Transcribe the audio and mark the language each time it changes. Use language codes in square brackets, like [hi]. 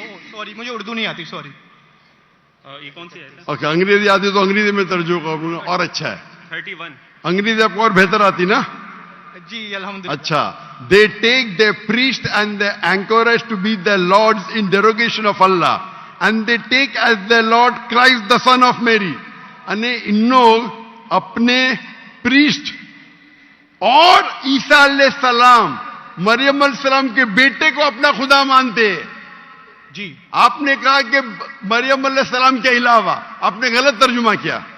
[ur] Sorry مجھے اردو نہیں آتی، سوری۔ یہ کون سی ہے؟ اوکے، انگریزی آتی تو انگریزی میں ترجمہ کروں گا، اور اچھا ہے۔ 31۔ انگریزی آپ کو اور بہتر آتی نا؟ جی الحمدللہ۔ [en] اچھا، they take their priest and their anchorage to be their lords in derogation of Allah, and they take as their Lord Christ the son of Mary. [ur] یعنی ان لوگ اپنے پریسٹ اور عیسیٰ علیہ السلام مریم علیہ السلام کے بیٹے کو اپنا خدا مانتے ہیں۔ جی آپ نے کہا کہ مریم علیہ السلام کے علاوہ، آپ نے غلط ترجمہ کیا۔